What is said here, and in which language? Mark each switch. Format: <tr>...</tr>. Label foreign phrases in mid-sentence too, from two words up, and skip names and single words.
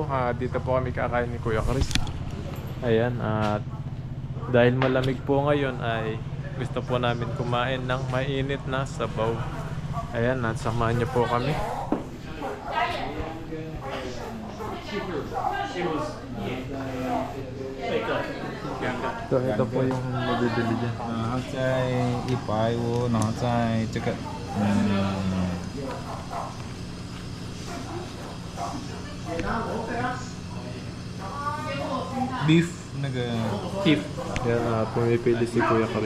<tl>Dito po kami kakain ni Kuya Chris. Ayan, at dahil malamig po ngayon ay gusto po namin kumain ng mainit na sabaw. Ayan, at samahan niyo po kami. Ito po yung mabibili dyan.</tl> <zh>然后在150，然后在这个beef 那个 beef</zh> <tl>Ayan, pumipili si Kuya Chris.</tl>